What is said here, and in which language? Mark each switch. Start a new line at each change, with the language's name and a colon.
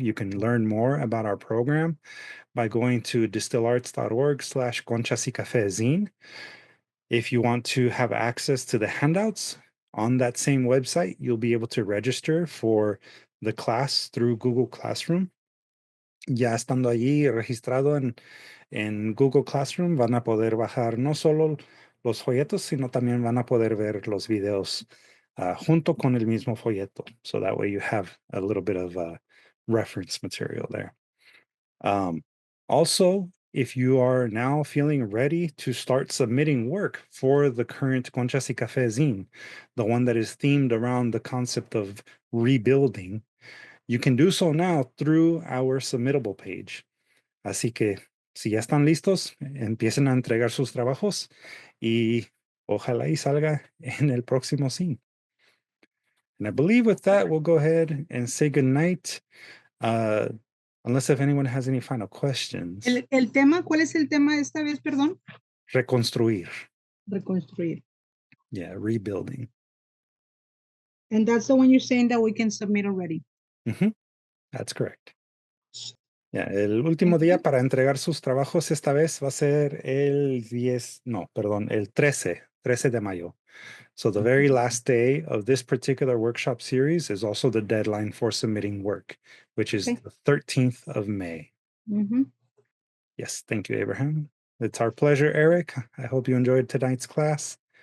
English: You can learn more about our program by going to distillarts.org/Conchas y Café zine. If you want to have access to the handouts on that same website, you'll be able to register for the class through Google Classroom.
Spanish: Ya estando allí registrado en Google Classroom, van a poder bajar no solo los folletos, sino también van a poder ver los videos junto con el mismo folleto.
English: So that way you have a little bit of reference material there. Also, if you are now feeling ready to start submitting work for the current Conchas y Café zine, the one that is themed around the concept of rebuilding, you can do so now through our submittable page.
Spanish: Así que, si ya están listos, empiecen a entregar sus trabajos y ojalá y salga en el próximo zine.
English: And I believe with that, we'll go ahead and say good night. Unless if anyone has any final questions.
Spanish: El tema, ¿cuál es el tema esta vez, perdón? Reconstruir. Reconstruir.
English: Yeah, rebuilding. And that's the one you're saying that we can submit already. Mm-hmm. That's correct.
Spanish: Ya, el último día para entregar sus trabajos esta vez va a ser el 10, no, perdón, el 13 de mayo.
English: So the very last day of this particular workshop series is also the deadline for submitting work, which is Okay. the 13th of May. Ujú. Yes, thank you, Abraham. It's our pleasure, Eric. I hope you enjoyed tonight's class.